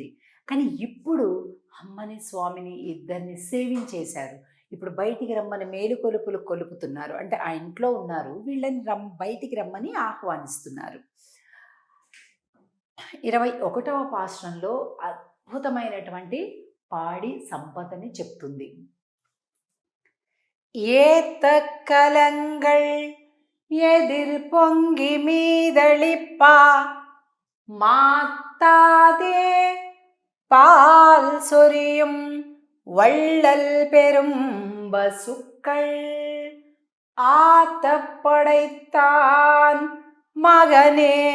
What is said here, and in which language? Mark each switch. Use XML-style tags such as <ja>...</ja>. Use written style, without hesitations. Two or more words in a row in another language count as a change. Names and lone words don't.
<te>కానీ ఇప్పుడు అమ్మని స్వామిని ఇద్దరిని సేవించేశారు. ఇప్పుడు బయటికి రమ్మని మేలు కొలుపులు కొలుపుతున్నారు. అంటే ఆ ఇంట్లో ఉన్నారు, వీళ్ళని బయటికి రమ్మని ఆహ్వానిస్తున్నారు. 21వ పాశ్రంలో అద్భుతమైనటువంటి పాడి సంపదని చెప్తుంది.</te> <ta>ஏத்தக்கலங்கள் எதிர் பொங்கி மீதளிப்பா மாத்தாதே பால் சொரியும் வள்ளல் பெரும் பசுக்கள் ஆத்தப்படைத்தான் மகனே</ta>